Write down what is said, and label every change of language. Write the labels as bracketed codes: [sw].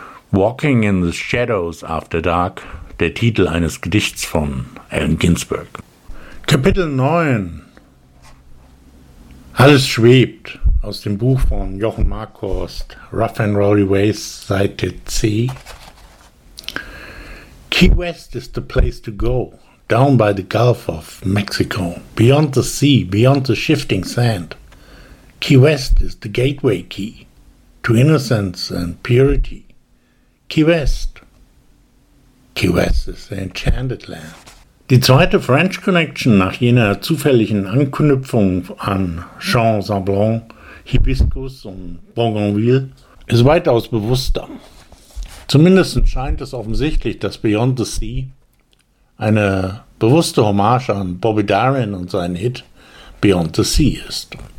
[en] Walking in the Shadows After Dark, [de] der Titel eines Gedichts von [en] Allen Ginsberg. [de] Kapitel 9. Alles schwebt, aus dem Buch von Jochen Markhorst, Rough and Rowdy Ways, Seite C. [en] Key West is the place to go, down by the Gulf of Mexico, beyond the sea, beyond the shifting sand. Key West is the gateway key to innocence and purity. Key West is the enchanted land. [de] Die zweite French Connection nach jener zufälligen Anknüpfung an Jean Sablon, Hibiscus und Bougainville ist weitaus bewusster. Zumindest scheint es offensichtlich, dass Beyond the Sea, eine bewusste Hommage an Bobby Darin und seinen Hit Beyond the Sea ist.